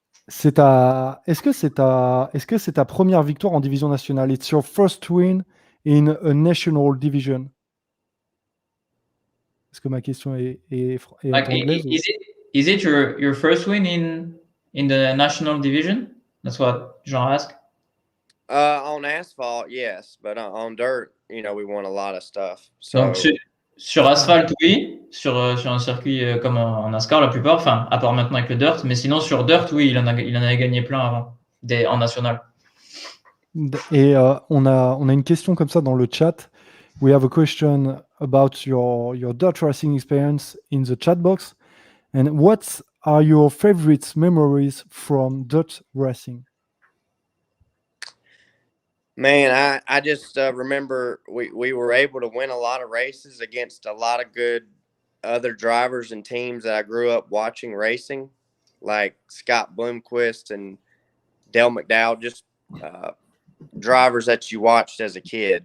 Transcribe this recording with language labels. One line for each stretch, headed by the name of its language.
French: Est-ce que c'est ta première victoire en division nationale?
English: It's your first win in a national division.
French: Est-ce que ma question est
English: like,
French: anglaise?
English: Is it your first win in the national division? That's what Jean asked. On asphalt, yes, but on dirt, we won a lot of stuff.
French: Donc,
English: So
French: sur asphalte, oui. Sur un circuit comme en NASCAR, la plupart. Enfin, à part maintenant avec le dirt. Mais sinon, sur dirt, oui, il en avait gagné plein avant, en national. Et on a une question comme ça dans le chat.
English: We have a question about your dirt racing experience in the chat box. And what are your favorite memories from dirt racing? Man, I just remember we were able to win a lot of races against a lot of good other drivers and teams that I grew up watching racing, like Scott Bloomquist and Dale McDowell, just drivers that you watched as a kid.